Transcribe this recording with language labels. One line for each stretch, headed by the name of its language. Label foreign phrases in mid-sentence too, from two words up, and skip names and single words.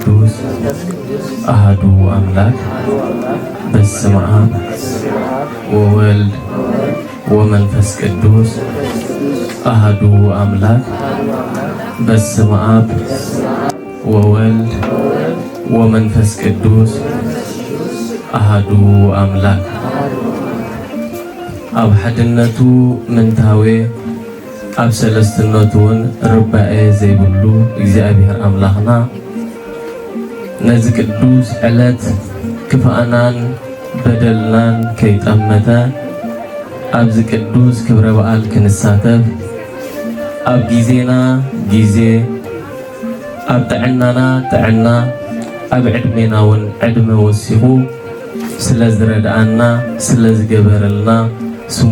Geez: ቅዱስ አሐዱ አምላክ በስመ አብ ወወልድ ወመንፈስ ቅዱስ አሐዱ አምላክ በስመ አብ ወወልድ ወመንፈስ ቅዱስ አሐዱ አምላክ
Tigrinya: ኣብ ሓድነቱ ምንታዌ ኣብ ሰለስትነቱን ርባኤ ዘይብሉ እግዚአብሔር አምላኽና ነዚ ቅዱስ ዕለት ክፍኣናን በደልናን ከይጠመተ ኣብዚ ቅዱስ ክብረ በዓል ክንሳተፍ ኣብ ጊዜና ጊዜ ኣብ ጥዕናና ጥዕና ኣብ ዕድሜና እውን ዕድመ ወሲኹ ስለ ዝረድኣና ስለ ዝገበረልና ስሙ